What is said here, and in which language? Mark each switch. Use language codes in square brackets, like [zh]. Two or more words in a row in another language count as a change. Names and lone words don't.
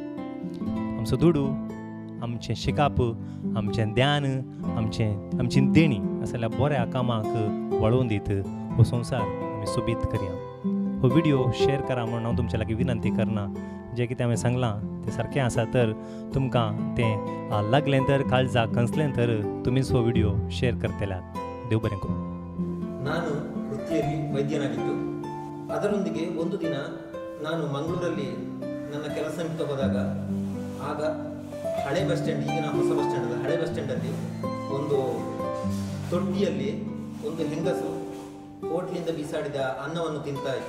[kok] आमचो दुडू, आमचें शिकाप, आमचें ध्यान, आमची देणी असल्या बऱ्या कामाक वळोवन दीत हो संवसार आमी सोबीत करया. हो व्हिडिओ शेअर करा म्हणून हांव तुमचे लागीं विनंती करना. जें कितें हांवें सांगलां तें सारकें आसा तर तुमकां तें लागलें तर काळजाक खंचलें तर तुमीच हो व्हिडिओ शेअर करतल्यात. देव बरें करूं. [kn] ನಾನು ವೃತ್ತಿಯಲ್ಲಿ ವೈದ್ಯನಾಗಿದ್ದು ಅದರೊಂದಿಗೆ ಒಂದು ದಿನ ನಾನು ಮಂಗಳೂರಲ್ಲಿ ನನ್ನ ಕೆಲಸ ನಿಮಿತ್ತ ಹೋದಾಗ ಆಗ ಹಳೆ [en] bus stand, [kn] ಈಗಿನ ಹೊಸ [en] bus stand [kn] ಅಲ್ಲ, ಹಳೆ [en] bus standalli [kn] ಒಂದು ತೊಟ್ಟಿಯಲ್ಲಿ ಒಂದು ಹೆಂಗಸು ಹೋಟ್ಲಿಂದ ಬೀಸಾಡಿದ ಅನ್ನವನ್ನು ತಿಂತಾ ಇತ್ತು.